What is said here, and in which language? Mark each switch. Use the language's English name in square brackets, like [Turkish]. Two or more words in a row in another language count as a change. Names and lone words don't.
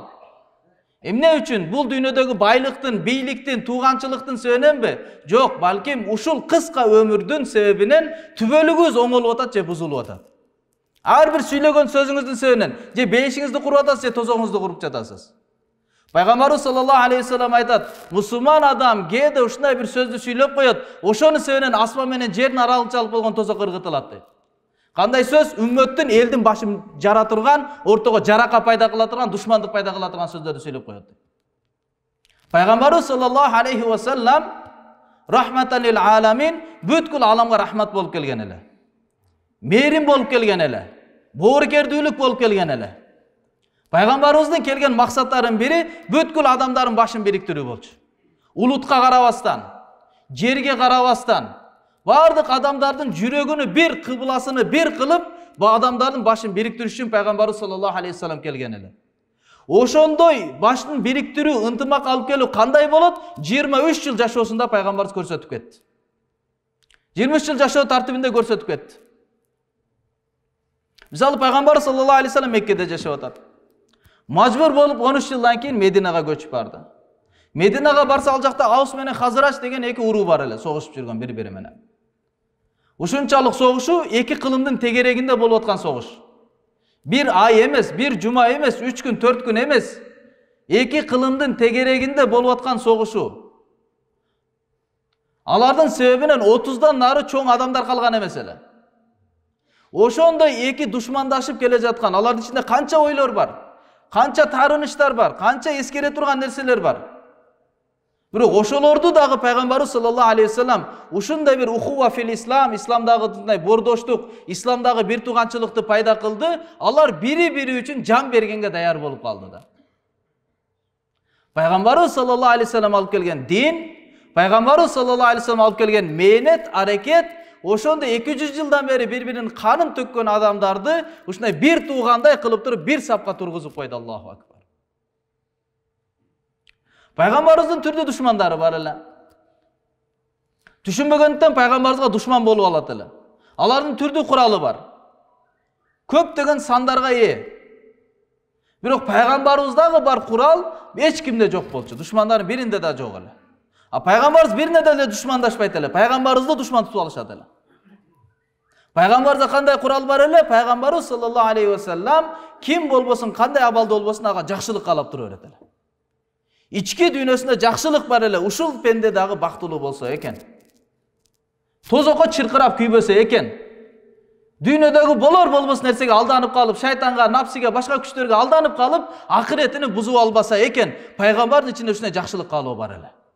[Kyrgyz] Эмне үчүн? Бул дүйнөдөгү байлыктын, бийликтин, тууганчылыктын себебиненби? Жок, балким ушул кыска өмүрдүн себебинен түбөлүгүбүз оңолуп атат же бузулуп атат. Ар бир сүйлөгөн сөзүңүздүн себебинен же бейишиңизди куруп атасыз, же тозогуңузду куруп жатасыз. Пайгамбарыбыз [Arabic] صلى الله عليه وسلم [Kyrgyz] айтат: "Мусулман адам кээде ушундай бир сөздү сүйлөп коет, ошонун себебинен асман менен жердин аралыкчалык болгон тозок ыргытылат" дейт. Кандай сөз? Үммөттүн элдин башын жара турган, ортого жарака пайда кыла турган, душмандык пайда кыла турган сөздөрдү сүйлөп коет. Пайгамбарыбыз [Arabic] صلى الله عليه وسلم رحمة للعالمين, [Kyrgyz] бүткүл аламга рахмат болуп келген эле. Мээрим болуп келген эле. Боорукердүүлүк болуп келген эле. Пайгамбарыбыздын келген максаттарынын бири бүткүл адамдардын башын бириктирүү болчу. Улутка карабастан, жерге карабастан, бардык адамдардын жүрөгүнү бир, кыбласыны бир кылып, бу адамдардын башын бириктириш үчүн Пайгамбарыбыз [Arabic] صلى الله عليه وسلم [Kyrgyz] келген эле. Ошондой башын бириктирүү, ынтымак алып келүү кандай болот? 23 жыл жашоосунда Пайгамбарыбыз көрсөтүп кетти. 23 жыл жашоо тартибинде көрсөтүп кетти. Мисалы Пайгамбар [Arabic] صلى الله عليه وسلم [Kyrgyz] Меккеде жашап атат. Мажбур болуп 13 жылдан кийин Мединага көчүп барды. Мединага барса ал жакта Аус менен Хазрач деген эки уруу бар эле, согушуп жүргөн бири-бири менен. Ушунчалык согушу эки кылымдын тегерегинде болуп аткан согуш. Bir ай эмес, bir жума эмес, 3 күн, 4 күн эмес. Эки кылымдын тегерегинде болуп аткан согушу. Алардын себебинен 30дан нары чоң адамдар калган эмес эле. Ошондой эки душмандашып келе жаткан, алардын ичинде канча ойлор бар, канча таарыныштар бар, канча эскере турган нерселер бар. Бирок ошолорду дагы Пайгамбарыбыз [Arabic] صلى الله عليه وسلم [Kyrgyz] ушундай бир [Arabic] أخوة في الإسلام, [Kyrgyz] исламдагы бордоштук, исламдагы бир тууганчылыкты пайда кылды. Алар бири-бири үчүн жан бергенге даяр болуп калды да. Пайгамбарыбыз [Arabic] صلى الله عليه وسلم [Kyrgyz] алып келген дин, Пайгамбарыбыз [Arabic] صلى الله عليه وسلم [Kyrgyz] алып келген мээнет, аракет, ошондой 200 жылдан бери бири-биринин канын төккөн адамдарды ушундай бир туугандай кылып туруп бир сапка тургузуп койду. [Arabic] الله أكبر. [Kyrgyz] Пайгамбарыбыздын түрдүү душмандары бар эле. Түшүнбөгөндүктөн пайгамбарыбызга душман болуп алат эле. Алардын түрдүү куралы бар. Көптөгөн сандарга ээ. Бирок пайгамбарыбыздагы бар курал эч кимде жок болчу. Душмандардын биринде да жок эле. А пайгамбарыбыз бирине деле душмандашпайт эле. Пайгамбарыбызды душман тутуп алышат эле. Пайгамбарда кандай курал бар эле? Пайгамбарыбыз [Arabic] صلى الله عليه وسلم [Kyrgyz] ким болбосун, кандай абалда болбосун ага жакшылык каалап тура берет эле. Ички дүйнөсүндө жакшылык бар эле. Ушул пенде дагы бактылуу болсо экен. Тозокко чыркырап күйбөсө экен. Дүйнөдөгү болор болбос нерсеге алданып калып, шайтанга, напсиге, башка күчтөргө алданып калып, акыретини бузуп албаса экен, пайгамбардын ичинде ушундай жакшылык каалоо бар эле.